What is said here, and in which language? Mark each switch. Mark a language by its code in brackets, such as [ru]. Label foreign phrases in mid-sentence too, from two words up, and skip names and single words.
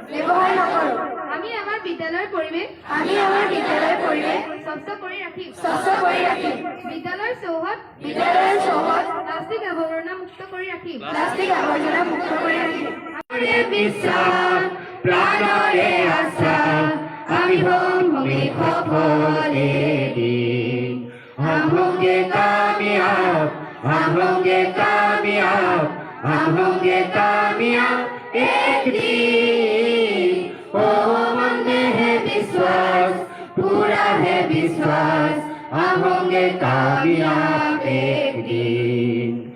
[as] আমি আমাৰ বিদ্যালয়ৰ পৰিৱেশ স্বচ্ছ কৰি ৰাখিম। বিদ্যালয়ৰ চৌহদ প্লাষ্টিক আৱৰ্জনা মুক্ত কৰি ৰাখিম। প্রাণরে আশা আমি [hi] होंगे सफल एक दिन हम होंगे कामयाब एक दिन ओ मन में है विश्वास पूरा है विश्वास हम होंगे कामयाब एक दिन